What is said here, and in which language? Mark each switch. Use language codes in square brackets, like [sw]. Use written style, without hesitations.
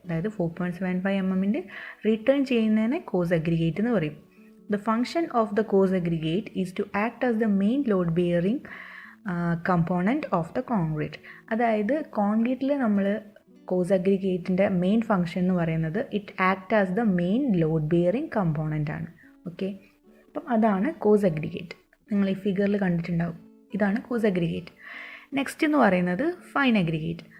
[ml] അതായത് 4.75 mm retain ചെയ്യുന്നതിനെ cos aggregate എന്ന് പറയും. [en] The function of the coarse aggregate is to act as the main load bearing component of the concrete. [ml] അതായത് കോൺക്രീറ്റിൽ നമ്മൾ cos അഗ്രിഗേറ്റിൻ്റെ main function എന്ന് പറയുന്നത് [en] it act as the main load bearing component [ml] ആണ്. Okay, അപ്പം അതാണ് cos aggregate. നിങ്ങൾ ഈ ഫിഗറിൽ കണ്ടിട്ടുണ്ടാവും, ഇതാണ് കോസ് അഗ്രിഗേറ്റ്. നെക്സ്റ്റ് എന്ന് പറയുന്നത് ഫൈൻ അഗ്രിഗേറ്റ്.